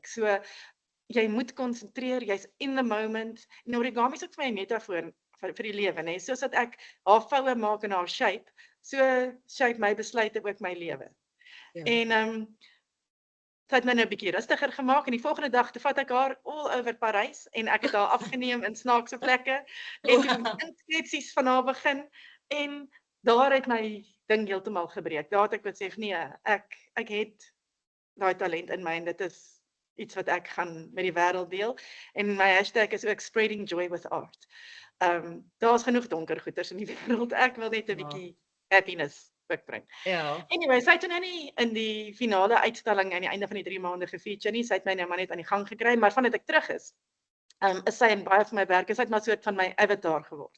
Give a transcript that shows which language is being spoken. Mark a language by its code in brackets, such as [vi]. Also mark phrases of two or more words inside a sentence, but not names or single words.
[af] So jy moet konsentreer, jy's [en] in the moment. [af] En origami is ook vir my 'n metafoor vir die lewe, nê. Soos dat ek haar voue maak in haar shape, so shape my besluite ook my lewe. Ja. En sy het my nou 'n bietjie rustiger gemaak en die volgende dag toe vat ek haar [en] all over [af] Parys en ek het haar afgeneem in snaakse plekke en toe inskripsies van haar begin en daar het my ding heeltemal gebreek. Daar het ek besef nee, ek het daai talent in my en dit is iets wat ek gaan met die wêreld deel en my hashtag is ook [en] spreading joy with art. [af] Daar's genoeg donker goeters in die wêreld. Ek wil net 'n bietjie happiness bring. Ja. Anyway, sy het toe nou nie in die finale uitstalling aan die einde van die 3 maande gefeature nie. Sy het my nou maar net aan die gang gekry, maar vandat ek terug is sy in baie van my werk, sy het maar soort van my avatar geword.